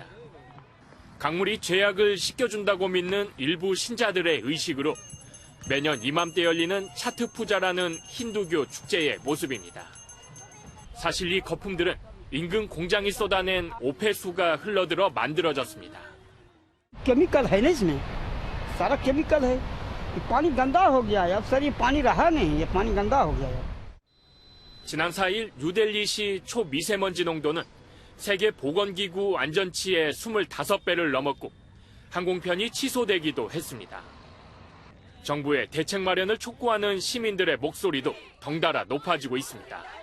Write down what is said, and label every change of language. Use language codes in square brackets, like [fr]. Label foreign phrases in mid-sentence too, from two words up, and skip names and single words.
[ko] 강물이 죄악을 씻겨준다고 믿는 일부 신자들의 의식으로 매년 이맘때 열리는 차트푸자라는 힌두교 축제의 모습입니다. 사실 이 거품들은 인근 공장이 쏟아낸 오폐수가 흘러들어 만들어졌습니다. [hi] केमिकल है ना इसमें सारा केमिकल है पानी गंदा हो गया है अब सर ये पानी रहा नहीं ये पानी गंदा हो गया है. [ko] 지난 4일 뉴델리시 초미세먼지 농도는 세계 보건기구 안전치의 25배를 넘었고 항공편이 취소되기도 했습니다. 정부의 대책 마련을 촉구하는 시민들의 목소리도 덩달아 높아지고 있습니다.